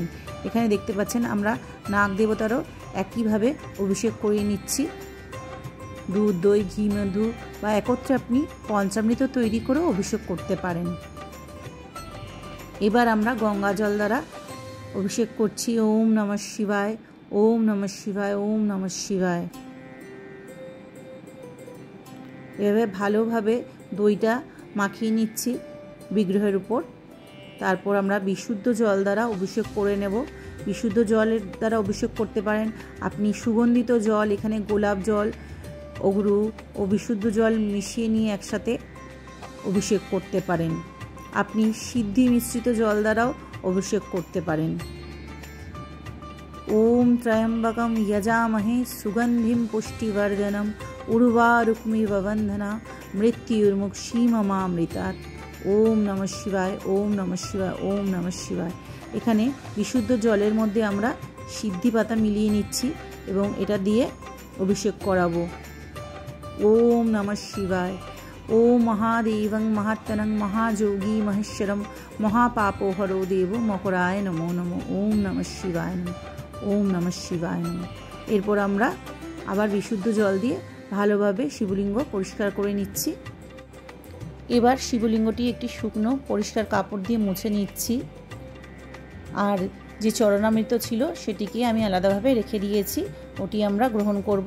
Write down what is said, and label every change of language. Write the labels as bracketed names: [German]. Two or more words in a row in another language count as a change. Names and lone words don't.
[Bangla] এখানে দেখতে পাচ্ছেন আমরা নাগ দেবতারও একইভাবে অভিষেক করিয়ে নিচ্ছি। দুধ, দই, ঘি, মধু বা একত্রে আপনি পঞ্চামৃত তৈরি করেও অভিষেক করতে পারেন। এবার আমরা গঙ্গা জল দ্বারা অভিষেক করছি। [Sanskrit] ওম নমঃ শিবায়, ওম নমঃ শিবায়, ওম নমঃ শিবায়। [Bangla] এভাবে ভালোভাবে দইটা মাখিয়ে নিচ্ছি বিগ্রহের উপর। তারপর আমরা বিশুদ্ধ জল দ্বারা অভিষেক করে নেব। বিশুদ্ধ জলের দ্বারা অভিষেক করতে পারেন আপনি সুগন্ধিত জল, এখানে গোলাপ জল, অগরু ও বিশুদ্ধ জল মিশিয়ে নিয়ে একসাথে অভিষেক করতে পারেন। আপনি সিদ্ধি মিশ্রিত জল দ্বারাও অভিষেক করতে পারেন। [Sanskrit] ওম ত্রয়ম্বকম যজামহে সুগন্ধিম পুষ্টিবর্ধনম উর্বারুকমিব বন্ধনা মৃত্যুর্মুক্ষীমমামৃতাৎ। ওম নমঃ শিবায়, ওম নমঃ শিবায়, ওম নমঃ শিবায়। [Bangla] এখানে বিশুদ্ধ জলের মধ্যে আমরা সিদ্ধি পাতা মিলিয়ে নিচ্ছি এবং এটা দিয়ে অভিষেক করাবো। [Sanskrit] ওম নমঃ শিবায়। ওম মহাদেবং মহাত্মনং মহাযোগী মহেশ্বরম মহাপাপোহরো দেব মকরায় নমো নমো। ওম নমঃ শিবায় নমঃ, ওম নমঃ শিবায় নমঃ। [Bangla] এরপর আমরা আবার বিশুদ্ধ জল দিয়ে ভালোভাবে শিবলিঙ্গ পরিষ্কার করে নিচ্ছি। এবার শিবলিঙ্গটি একটি শুকনো পরিষ্কার কাপড় দিয়ে মুছে নিচ্ছি। আর যে চরণামৃত ছিল সেটিকে আমি আলাদাভাবে রেখে দিয়েছি, ওটি আমরা গ্রহণ করব।